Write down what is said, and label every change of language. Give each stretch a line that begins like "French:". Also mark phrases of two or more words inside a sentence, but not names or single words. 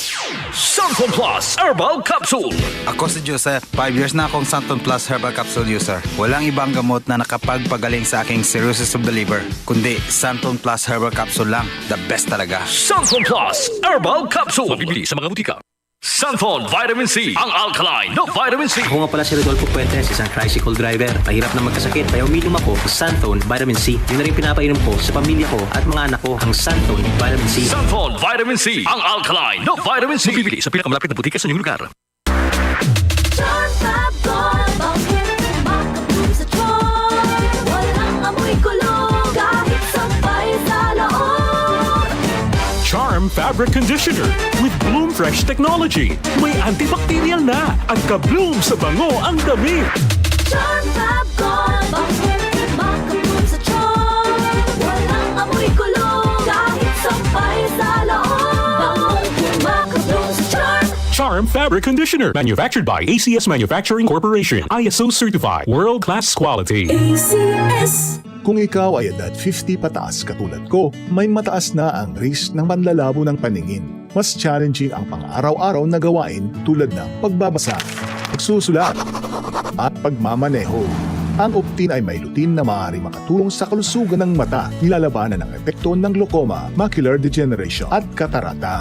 Filipino: Santon Plus Herbal Capsule. Ako si Jose, 5 years na akong Santon Plus Herbal Capsule user. Walang ibang gamot na nakapagpagaling sa aking
English: cirrhosis of the liver,
Filipino: kundi Santon Plus Herbal Capsule lang.
English: The best
Filipino: talaga. Santon Plus Herbal Capsule. Mabibili sa mga butika. Santon Vitamin C, ang alkaline no vitamin C. Ako nga pala si Rodolfo Puentes, isang tricycle driver. Mahirap na magkasakit, kaya uminom ako ng Santon Vitamin C. Yun na rin pinapainom ko sa pamilya ko at mga anak ko, ang Santon Vitamin C. Santon Vitamin C, ang alkaline no vitamin C. Mabibili sa pinakamalapit na butika sa inyong lugar. Charm Fabric Conditioner with Bloom Fresh Technology. May antibacterial na at ka-bloom sa bango ang damit. Charm Fab Gold, makabloom sa charm. Walang amoy kulong, kahit sampay sa loob. Makabloom sa charm.
English: Charm Fabric Conditioner. Manufactured by ACS Manufacturing Corporation. ISO certified. World-class quality. ACS.
Filipino: Kung ikaw ay edad 50 pataas katulad ko, may mataas na ang risk ng panlalabo ng paningin. Mas challenging ang pang-araw-araw na gawain tulad ng pagbabasa, pagsusulat, at pagmamaneho. Ang Optin ay may lutin na maaaring makatulong sa kalusugan ng mata, nilalabanan ng epekto ng glaucoma, macular degeneration at katarata.